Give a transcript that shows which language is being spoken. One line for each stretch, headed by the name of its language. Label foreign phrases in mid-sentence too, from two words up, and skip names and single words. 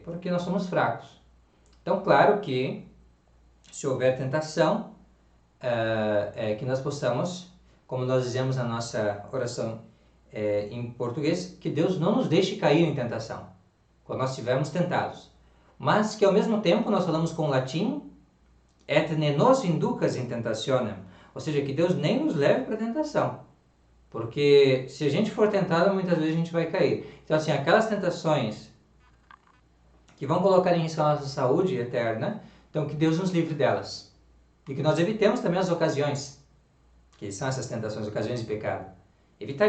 Portuguese: Porque nós somos fracos. Então, claro que, se houver tentação, que nós possamos, como nós dizemos na nossa oração em português, que Deus não nos deixe cair em tentação, quando nós estivermos tentados. Mas que ao mesmo tempo nós falamos com o latim,
Latin: et ne nos inducas in tentationem,
Portuguese: ou seja, que Deus nem nos leve para a tentação. Porque se a gente for tentado, muitas vezes a gente vai cair. Então, assim, aquelas tentações que vão colocar em risco a nossa saúde eterna, então que Deus nos livre delas. E que nós evitemos também as ocasiões, que são essas tentações, ocasiões de pecado.